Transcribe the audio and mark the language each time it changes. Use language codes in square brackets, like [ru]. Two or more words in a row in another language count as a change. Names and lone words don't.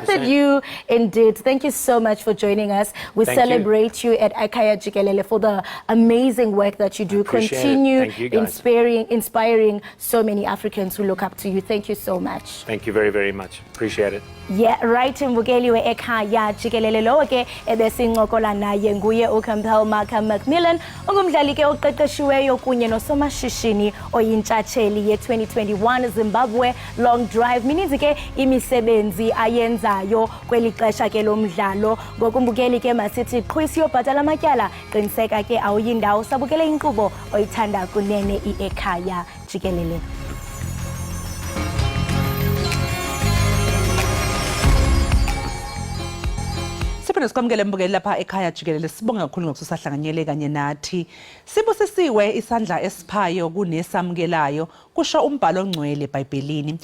[en] birthed you indeed. Thank you so much for joining us. We celebrate you at Ekhaya Jikelele for the amazing work that you do. Continue inspiring so many Africans who look up to you. Thank you so much. Thank you very, very much. Appreciate it. Yeah, right, [xh] mbukeli we Ekhaya Jikelele lo ke ebesincokola naye nguye uCampbell Macmillan, ongumdlali ke oqeqeshiweyo kunye nosomashishini oyintshatsheli ye-2021 Zimbabwe Long Drive. Mininzi ke imisebenzi ayenzayo kweli xesha ke lomdlalo. Ngokumbukeli ke masithi qhwisi yobhatala amatyala, qiniseka ke awuyindawo, sabukele inkqubo oyithanda kunene iEkhaya Jikelele. [zu] Siphinde sikwamukele mbukeli lapha Ekhaya Jikelele. Sibonga kakhulu ngokusahlanganyele kanye nathi. Sibusisiwe isandla esiphayo kunesamukelayo, kusho umbhalo ongcwele eBhayibhelini.